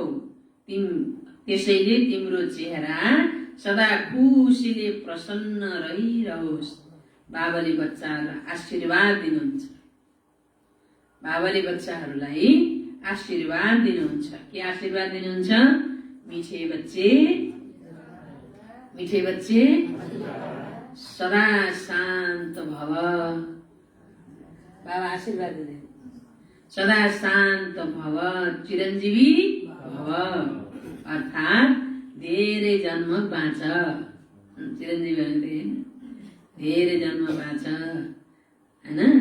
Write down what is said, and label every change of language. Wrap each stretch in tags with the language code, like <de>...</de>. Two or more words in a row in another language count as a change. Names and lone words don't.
<ne>त्यसैले तिम्रो चेहरा सदा खुसीले प्रसन्न रहिरहोस्। बाबाले बच्चाहरूलाई आशीर्वाद दिनुहुन्छ। बाबाले बच्चाहरूलाई आशीर्वाद दिनुहुन्छ। के आशीर्वाद दिनुहुन्छ?</ne> <hi>मीठे बच्चे, मीठे बच्चे</hi> <sa>सदा शान्त भव।</sa> <ne>बाबा आशीर्वाद दिने,</ne> <sa>सदा शान्त भव, चिरञ्जीवी भव,</sa> <ne>अर्थात् धेरै जन्म बाँच। चिरञ्जीवी भने धेरै जन्म बाँच, हैन?</ne>